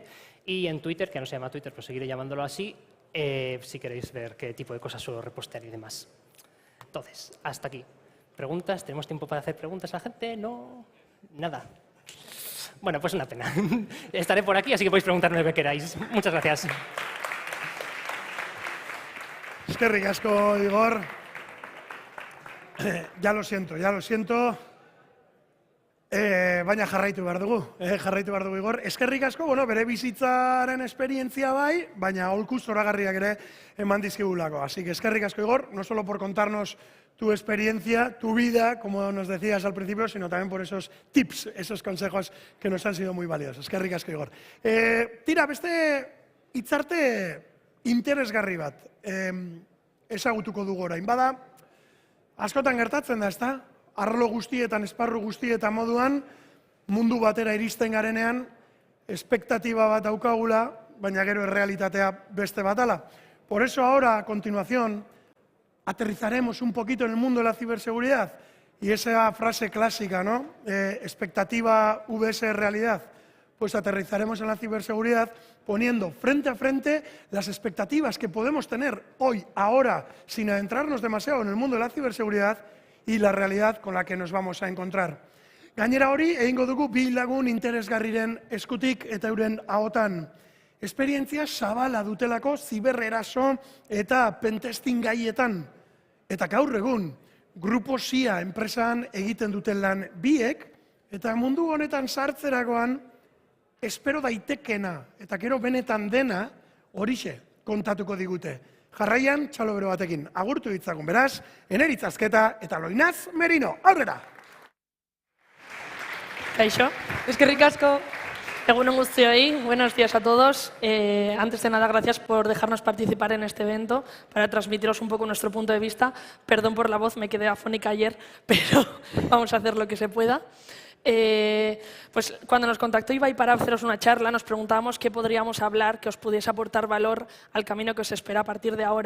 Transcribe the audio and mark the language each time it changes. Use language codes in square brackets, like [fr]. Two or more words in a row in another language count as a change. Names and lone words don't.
[es] Y en Twitter, que no se llama Twitter, pero seguiré llamándolo así, si queréis ver qué tipo de cosas suelo repostear y demás. Entonces, hasta aquí. ¿Preguntas? ¿Tenemos tiempo para hacer preguntas a la gente? ¿No? Nada. Bueno, pues una pena. Estaré por aquí, así que podéis preguntarme lo que queráis. Muchas gracias. [eu] Eskerrik asko, Igor. [es] Ya lo siento. [eu] Baina jarraitu behar dugu, Igor. Eskerrik asko, bere bizitzaren esperientzia bai, baina aholku zoragarriak ere eman dizkigulako. [es] Así que [eu] eskerrik asko, [es] Igor, no solo por contarnos tu experiencia, tu vida, como nos decías al principio, sino también por esos tips, esos consejos que nos han sido muy valiosos. [eu] Eskerrik asko, Igor. Tira, beste hitzarte interesgarri bat ezagutuko dugu orain. Bada, askotan gertatzen da, ezta? Arlo guztietan, esparru guztietan moduan, mundu batera iristen garenean, espektatiba bat daukagula, baina gero errealitatea beste batala. [es] Por eso ahora, a continuación, aterrizaremos un poquito en el mundo de la ciberseguridad y esa frase clásica, ¿no? Expectativa vs realidad. Pues aterrizaremos en la ciberseguridad poniendo frente a frente las expectativas que podemos tener hoy, ahora, sin adentrarnos demasiado en el mundo de la ciberseguridad y la realidad con la que nos vamos a encontrar. [eu] Gainera hori, egingo dugu bi lagun interesgarriren eskutik eta euren ahotan. Esperientzia zabala dutelako zibereraso eta pentesting gaietan. Eta gaur egun, Grupo SIA enpresan egiten duten lan biek, eta mundu honetan sartzerakoan, espero daitekena, eta gero benetan dena, horixe kontatuko digute. Jarraian, txalo bero batekin, agurtu ditzagun. Beraz, Eneritz Azketa eta Loinaz Merino. Aurrera! Kaixo, eskerrik asko. Egunon guztioi, [es] buenos días a todos. Antes de nada, gracias por dejarnos participar en este evento para transmitiros un poco nuestro punto de vista. Perdón por la voz, me quedé afónica ayer, pero vamos a hacer lo que se pueda. Pues cuando nos contactó Ibai para haceros una charla, nos preguntábamos qué podríamos hablar que os pudiese aportar valor al camino que os espera a partir de ahora.